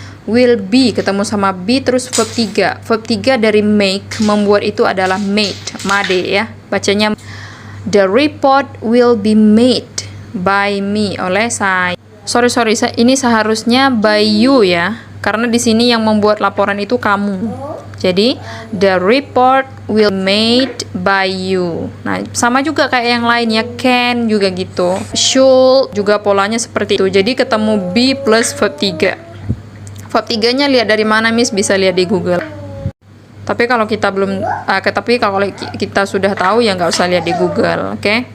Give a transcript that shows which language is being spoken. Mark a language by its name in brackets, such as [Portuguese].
[Indonesian] Will be ketemu sama be terus verb 3. Verb 3 dari make, membuat itu adalah made. Made ya. Bacanya [English] the report will be made by me, [Indonesian] oleh saya. Sorry, ini seharusnya [English] by you [Indonesian] ya, karena di sini yang membuat laporan itu kamu. Jadi [English] the report will made by you. [Indonesian] Nah, sama juga kayak yang lain ya, can juga gitu, should juga polanya seperti itu. Jadi ketemu be plus verb 3. Verb 3-nya lihat dari mana, Miss? Bisa lihat di Google. Tapi kalau kita belum, kalau kita sudah tahu ya nggak usah lihat di Google, oke?